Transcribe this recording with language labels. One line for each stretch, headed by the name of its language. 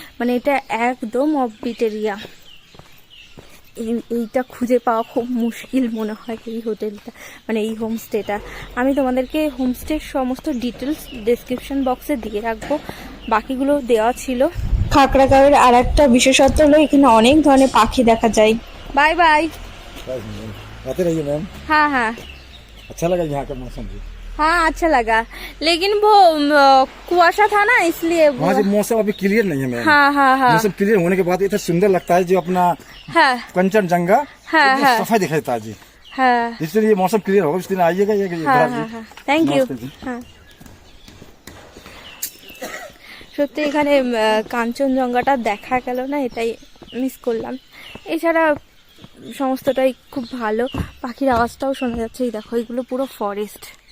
Bangla: মানে এটা একদম অফবিট এরিয়া, এইটা খুঁজে পাওয়া খুব মুশকিল মনে হয়, এই হোটেলটা মানে এই হোমস্টেটা। আমি তোমাদেরকে হোমস্টের সমস্ত ডিটেলস ডেসক্রিপশন বক্সে দিয়ে রাখবো, বাকিগুলো দেওয়া ছিল। খাকড়াগাঁওয়ের আর একটা বিশেষত্ব হলো এখানে অনেক ধরনের পাখি দেখা যায়।
English: Bye bye.
Hindi: आते रहिए मैम। हाँ हाँ अच्छा लगा यहाँ का मौसम भी। हाँ, अच्छा लगा, लेकिन वो कुआशा था ना, इसलिए वहाँ से मौसम अभी क्लियर नहीं है मैम। हाँ हाँ हाँ मौसम क्लियर होने के बाद इतना सुंदर लगता है, जो अपना हाँ कंचनजंगा हाँ हाँ सफाई दिखाई देता है जी। हाँ इसलिए मौसम क्लियर होगा, उस दिन आइएगा ये हाँ हाँ हाँ, थैंक यू।
Bangla: হ্যাঁ, সত্যি এখানে কাঞ্চনজঙ্ঘাটা দেখা গেল না, এটাই মিস করলাম। এছাড়া সমস্তটাই খুব ভালো, পাখির আওয়াজটাও শোনা যাচ্ছে। এই দেখো, এগুলো পুরো ফরেস্ট।